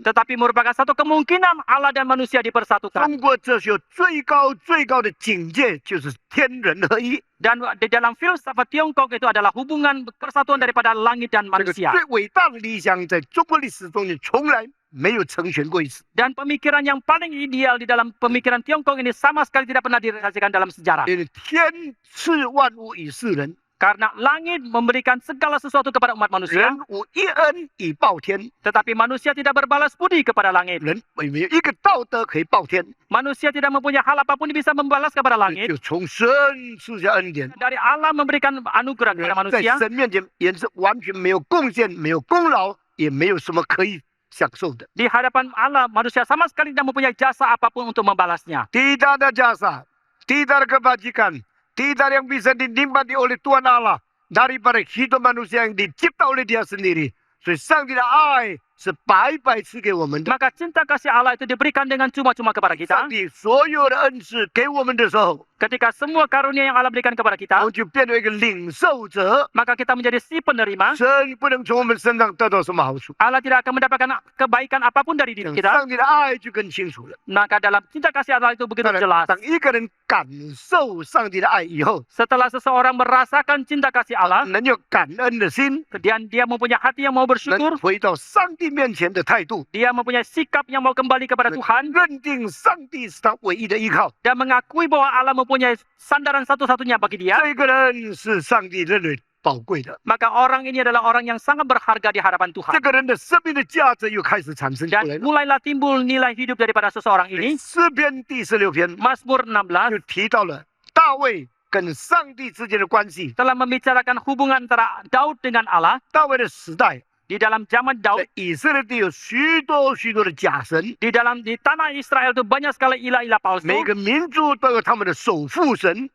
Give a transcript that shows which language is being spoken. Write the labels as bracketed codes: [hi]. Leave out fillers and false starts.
[id] tetapi merupakan satu kemungkinan Allah dan manusia dipersatukan. [zh] 中国哲学最高的境界就是天人合一， [id] Dan di dalam filsafat Tiongkok itu adalah hubungan persatuan daripada langit dan [zh] 这个 [id] manusia. [zh] 最伟大的理想在中国历史中间从来没有成全过一次。 [id] Dan pemikiran yang paling ideal di dalam pemikiran Tiongkok ini sama sekali tidak pernah direalisasikan dalam sejarah. [zh] 因为天赐万物以世人， [id] Karena langit memberikan segala sesuatu kepada umat manusia, [zh] 人无一恩以报天， [id] tetapi manusia tidak berbalas budi kepada langit. [zh] 人没有一个道德可以报天， [id] Manusia tidak mempunyai hal apapun yang bisa membalas kepada langit. [zh] 就从神赐下恩典。 [id] Dari Allah memberikan anugerah kepada [zh] 人在 [id] manusia. [zh] 神面前也是完全没有贡献、没有功劳，也没有什么可以享受的。 [id] Di hadapan Allah, manusia sama sekali tidak mempunyai jasa apapun untuk membalasnya. Tidak ada jasa, tidak ada kebajikan, tidak ada yang bisa dinikmati oleh Tuhan Allah daripada hidup manusia yang dicipta oleh Dia sendiri. [zh] 所以上帝的爱是白白赐给我们的。 [id] Maka cinta kasih Allah itu diberikan dengan cuma-cuma kepada [zh] 上 [id] kita. [zh] 帝所有的恩赐给我们的时候， [id] Ketika semua karunia yang Allah berikan kepada kita, [zh] 们就变成一个领受者。 [id] maka kita menjadi si penerima. [zh] 神不能从我们身上得到什么好处， [id] Allah tidak akan mendapatkan kebaikan apapun dari diri kita. [zh] 上帝的爱就更清楚了。 [id] Maka dalam cinta kasih Allah itu begitu [zh] 当然， [id] jelas. [zh] 当一个人感受上帝的爱以后， [id] Setelah seseorang merasakan cinta kasih Allah, [zh] 能有感恩的心， [id] dan dia mempunyai hati yang mau [zh] 能 [id] bersyukur, [zh] 回到上帝面前的态度， [id] dia mempunyai sikap yang mau kembali kepada Tuhan, [zh] 认定上帝是他唯一的依靠。 [id] dan mengakui bahwa Allah mempunyai sandaran satu-satunya bagi dia, [zh] 这个人是上帝认为宝贵的， [id] maka orang ini adalah orang yang sangat berharga di hadapan [zh] 这 [id] Tuhan. [zh] 个人的生命的价值又开始产生出 [id] Dan [zh] 来了。 [id] mulailah timbul nilai hidup daripada seseorang ini. [zh] 诗篇第16篇 [id] Mazmur 16 [zh] 就提到了大卫跟上帝之间的关系。 [id] telah membicarakan hubungan antara Daud dengan Allah. [zh] 大卫的时代， [id] Di dalam zaman Daud, [zh] 在以色列地有许多许多的假神， [id] di tanah Israel itu banyak sekali ilah-ilah palsu. [zh] 每个民族都有他们的守护神，